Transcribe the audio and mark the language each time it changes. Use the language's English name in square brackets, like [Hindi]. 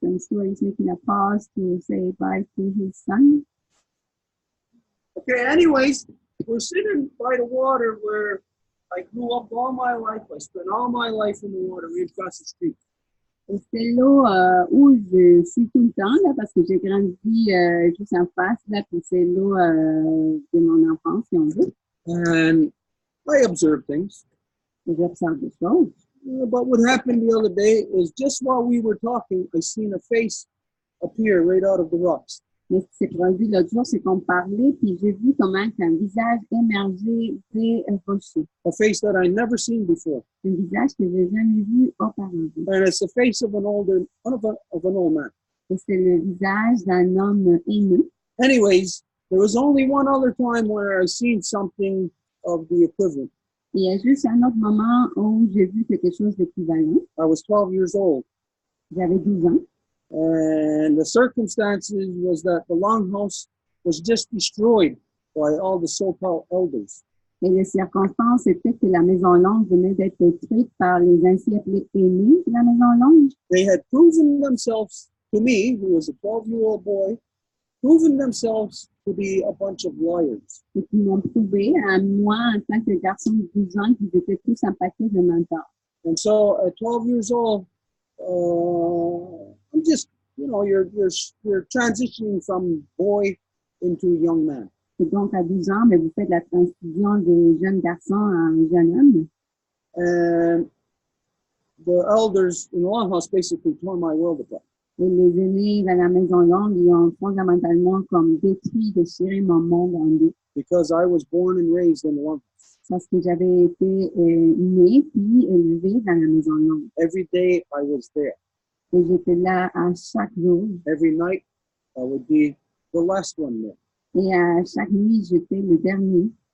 [English] And Stuart is making a pause to say bye to his son. Okay, anyways, we're sitting by the water where I grew up all my life. I spent all my life in the water right across the street. [French] Et c'est l'eau où je suis tout le temps, là, parce que j'ai grandi juste en face, là, puis c'est l'eau de mon enfance, si on veut. [English] And I observe things. [French] J'observe des choses. [English] But what happened the other day is just while we were talking, I seen a face appear right out of the rocks. [French] Mais ce qui s'est produit l'autre jour, c'est qu'on parlait, puis j'ai vu comment un visage émergeait des rochers. [English] A face that I never seen before. [French] Un visage que j'ai jamais vu auparavant. [English] And it's the face of an old man. [French] Et c'est le visage d'un homme aîné. [English] Anyways, There was only one other time where I seen something of the equivalent. [French] Et il y a juste un autre moment où j'ai vu quelque chose d'équivalent. [English] I was 12 years old. [French] J'avais 12 ans. [English] And the circumstances was that the longhouse was just destroyed by all the so-called elders. [French] Et les circonstances étaient que la Maison Longue venait d'être détruite par les ainsi appelés aînés de la Maison Longue. [English] They had proven themselves to me, who was a 12-year-old boy, proven themselves to be a bunch of liars. [French] Et qui m'ont prouvé à moi, en tant que garçon de 12 ans, qu'ils étaient tous un paquet de menteurs. [English] And so at 12 years old, I'm just, you're transitioning from boy into young man. [French] Et donc, à 12 ans, mais vous faites la transition de jeune garçon en jeune homme. [English] And the elders in the longhouse basically tore my world apart. [French] Et les aînés de la Maison Longue, ils ont fondamentalement comme détruit, déchiré mon monde en deux. [English] Because I was born and raised in the longhouse. [French] Parce que j'avais été né puis élevé dans la Maison Longue. [English] Every day I was there. [French] Et j'étais là à chaque jour. [English] Every night I would be the last one there. [French] Et à chaque nuit, j'étais le dernier.